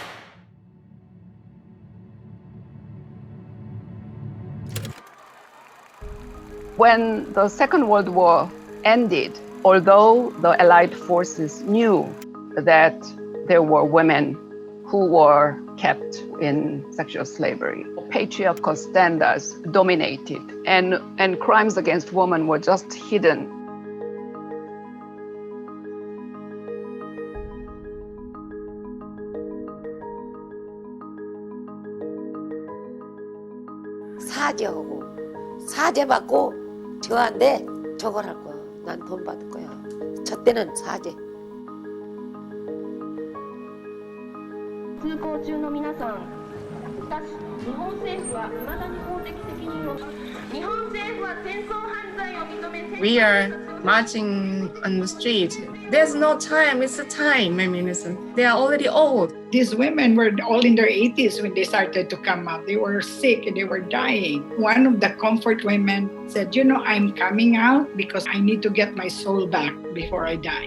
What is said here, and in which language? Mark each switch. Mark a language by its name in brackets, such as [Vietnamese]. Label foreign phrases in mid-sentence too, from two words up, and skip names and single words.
[English] When the Second World War ended, although the Allied forces knew that there were women who were kept in sexual slavery, patriarchal standards dominated, and crimes against women were just hidden. [Korean] 사죄받고 저한테 저걸 할 거야. 난 돈 받을 거야. 저 때는 사죄. [Japanese] 通行中の皆さん、しかし日本政府は未だに法的責任を日本政府は戦争犯罪を認め [English] We are marching on the street. There's no time, it's a time. I mean, they are already old. These women were all in their 80s when they started to come out. They were sick and they were dying. One of the comfort women said, I'm coming out because I need to get my soul back before I die.